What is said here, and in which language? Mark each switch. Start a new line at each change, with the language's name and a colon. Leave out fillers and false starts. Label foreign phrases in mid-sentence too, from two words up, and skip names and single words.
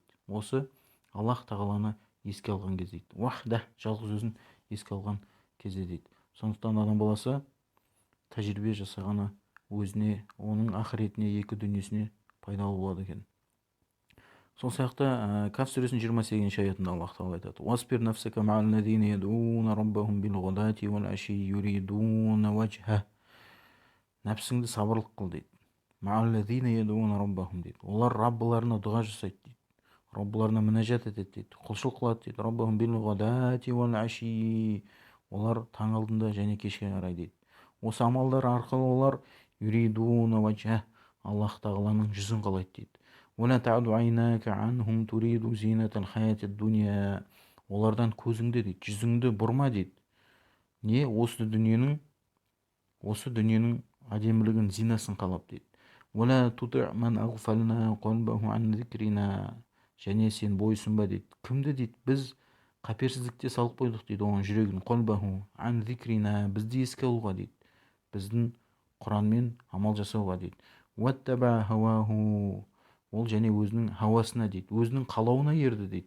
Kazakh: Осы Аллах тағаланы еске алған кезде дейді. Вахда, жалғыз өзін еске алған кезде дейді. Сондықтан адам баласы тәжірибе жасағаны өзіне, оның ақыретіне, екі дүниесіне пайдалы болады екен. Сол сияқты Каф сүресінің 28-ші аятында Аллах тағала айтады:
Arabic: "واصبر نفسك مع الذين يدعون ربهم بالغداة والعشي يريدون وجهه."
Kazakh: Нәпсіңді сабырлық қыл дейді.
Arabic: مع الذين يدعون ربهم дейді.
Kazakh: Олар Раббыларына дұға жасайды дейді. Раббыларына мінәжат етеді дейді, құлшылық қылады дейді.
Arabic: ربهم بالغداة والعشي.
Kazakh: Олар таң алдында және кешке қарай дейді. Осы амалдар арқылы олар
Arabic: يريدون وجهه,
Kazakh: Аллах тағаланың жүзін қалайды дейді.
Arabic: "ولا تعد عيناك عنهم تريد زينة الحياة الدنيا."
Kazakh: Олардан көзіңді дейді, жүзіңді бұрма дейді. Не? Осы дүниенің әдемілігін, зинасын қалап дейді.
Arabic: "ولا تطع من أغفلنا قلبه عن ذكرنا."
Kazakh: Және сен бойсынба дейді. Кімді дейді? Біз қаперсіздікте салып қойдық дейді оған жүрегін.
Arabic: قلبه عن ذكرنا,
Kazakh: бізді еске алуға дейді, біздің Құранмен амал жасауға дейді.
Arabic: "واتبع هواه",
Kazakh: ол және өзінің хауасына дейді, өзінің қалауына ерді дейді.